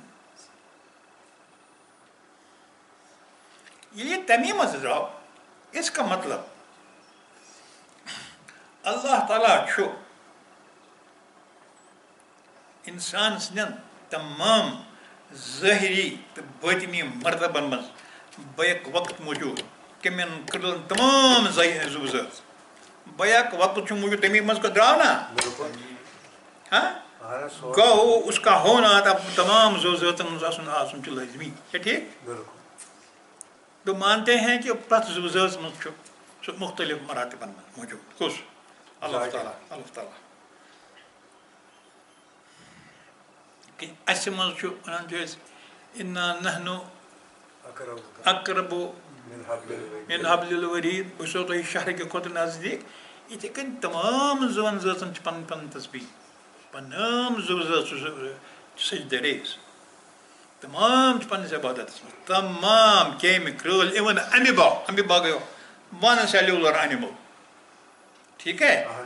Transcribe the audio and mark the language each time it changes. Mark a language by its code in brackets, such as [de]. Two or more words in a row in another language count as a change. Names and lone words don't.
[ks] ییٚلہِ یہِ تمی منٛز درٛاو [ur] اس کا مطلب [ks] اللہ تعالیٰ چھُ انسان سٕنٛدٮ۪ن تمام ظٲہری تہٕ باطنی مرتبن منٛز بیک وقت موجوٗد کٔمٮ۪ن کٔرلن تمام زُو زٲژ بیک وقت چھُ موجوٗد تمی منٛز درٛاو نا گو [ur] اس کا ہونا [ks] تمام زو زٲژن منٛز آسُن چھُ لٲزمی چھا ٹھیٖک [ur] تو مانتے ہیں کہ [ks] پرٛٮ۪تھ زُو زٲژ منٛز چھُ سُہ مختلف مراتبن منٛز موجوٗد کُس اللہ تعالیٰ اَسہِ منٛز چھُ وَنان چھِ أسۍ [ar] اِنا نحنو اقرب من حبل الورید [ks] بہٕ چھُسو تۄہہِ شہرکہِ کھۄتہٕ نزدیٖک یِتھَے کٔنۍ تمام زُوَن زٲژن چھِ پنٕنۍ پنٕنۍ تسبیٖح تمام زُو زٲژ سجدٕ ریز تمام پنس عبادت تمام کیمہِ کرٛٲلۍ [en] even amoeba [ks] گٔیو [en] one cellular animal [ur] ٹھیک ہے.